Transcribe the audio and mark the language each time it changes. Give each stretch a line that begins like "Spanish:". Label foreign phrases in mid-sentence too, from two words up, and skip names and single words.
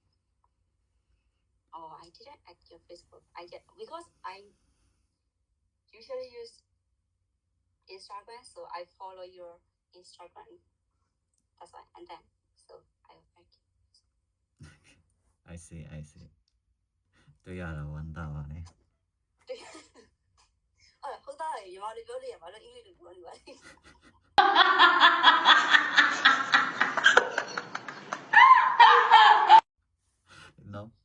English: Oh, I didn't add your Facebook. Because I usually use Instagram, so I follow your Instagram. That's why. And then, so I will add you. I see
Burmese: တွေ့ရတာဝမ်းသာပါနဲ့ ဟုတ်သားလေညီမလေးပြောလို့ရပါလို့အင်္ဂလိပ်လိုပြောနေပါလေ
English: No